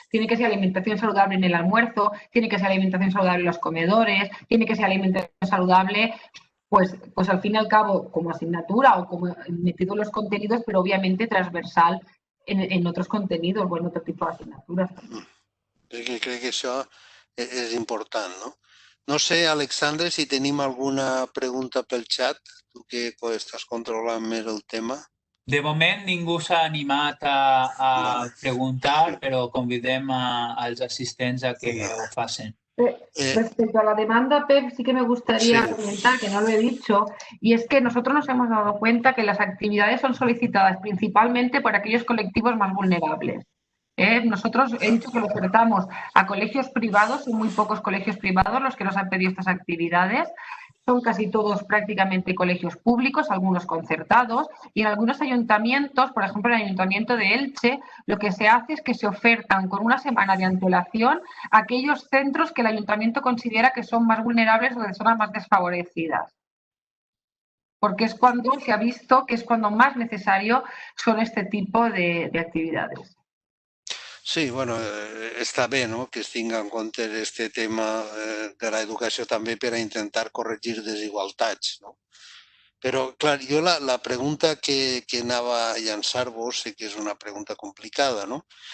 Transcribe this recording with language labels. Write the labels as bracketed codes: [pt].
[es] Tiene que ser alimentación saludable en el almuerzo, tiene que ser alimentación saludable en los comedores, tiene que ser alimentación saludable pues al fin y al cabo como asignatura o como metido en los contenidos, pero obviamente transversal en otros contenidos o en otro tipo de asignaturas. [ca] Crec que això és important, no? No sé, Alexandre, si tenim alguna pregunta pel xat, tu que estàs controlant més el tema. De moment ningú s'ha animat a preguntar, però convidem als assistents a que ho facin. [es] Respecto a la demanda, Pep, sí que me gustaría comentar, que no lo he dicho, y es que nosotros nos hemos dado cuenta que las actividades son solicitadas principalmente por aquellos colectivos más vulnerables. Nosotros he dicho que lo ofertamos a colegios privados, son muy pocos colegios privados los que nos han pedido estas actividades. Son casi todos prácticamente colegios públicos, algunos concertados, y en algunos ayuntamientos, por ejemplo, en el Ayuntamiento de Elche, lo que se hace es que se ofertan con una semana de antelación a aquellos centros que el ayuntamiento considera que son más vulnerables o de zonas más desfavorecidas. Porque es cuando se ha visto que es cuando más necesario son este tipo de actividades. [ca] Sí, bueno, està bé, no?, que es tingui en compte aquest tema de l'educació també per a intentar corregir desigualtats, no? Però, clar, jo la pregunta que anava a llançar-vos, sé que és una pregunta complicada, no?